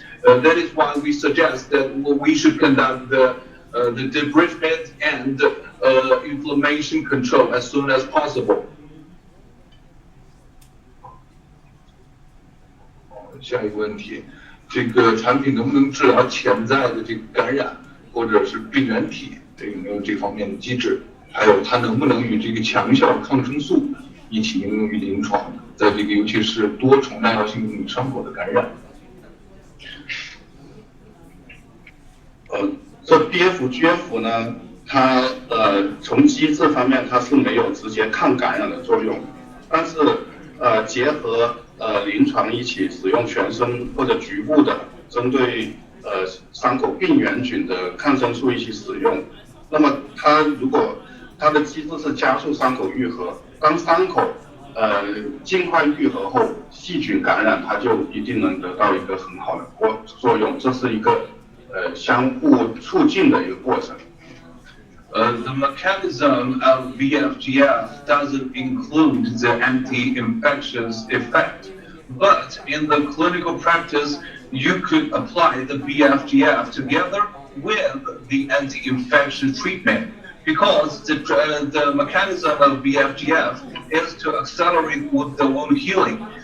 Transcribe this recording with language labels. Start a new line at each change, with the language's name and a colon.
English: That is why we suggest that we should conduct the debridement and inflammation control as soon as possible.
Chinese: 下一个问题，这个产品能不能治疗潜在的这个感染或者是病原体？有没有这方面的机制？还有它能不能与这个强效抗生素一起应用于临床，在这个尤其是多重耐药性伤口的感染？这 BFGF 呢，它从机制方面它是没有直接抗感染的作用，但是结合临床一起使用全身或者局部的针对伤口病原菌的抗生素一起使用，那么如果它的机制是加速伤口愈合，当伤口尽快愈合后，细菌感染它就一定能得到一个很好的作用，这是一个相互促进的一个过程。
English: The mechanism of BFGF doesn't include the anti-infectious effect, but in the clinical practice, you could apply the BFGF together with the anti-infection treatment, because the mechanism of BFGF is to accelerate the wound healing.